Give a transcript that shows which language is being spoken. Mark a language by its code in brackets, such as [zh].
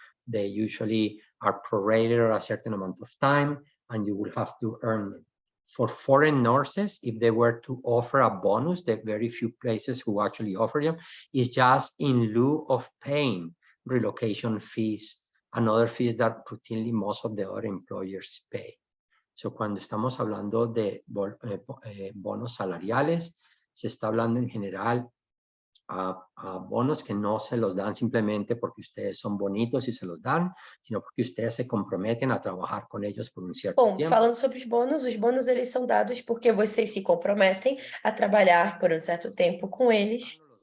[en] They usually are prorated a certain amount of time, and you will have to earn them. For foreign nurses, if they were to offer a bonus, the very few places who actually offer them, is just in lieu of paying relocation fees and other fees that routinely most of the other employers pay. [es] So cuando estamos hablando de bonos salariales, se está hablando en general a bonos que no se los dan simplemente porque ustedes son bonitos y se los dan, sino porque ustedes se comprometen a trabajar con ellos por un cierto [pt] Bom, [es] tiempo. [pt] falando sobre os bônus eles são dados porque vocês se comprometem a trabalhar por um certo tempo com eles.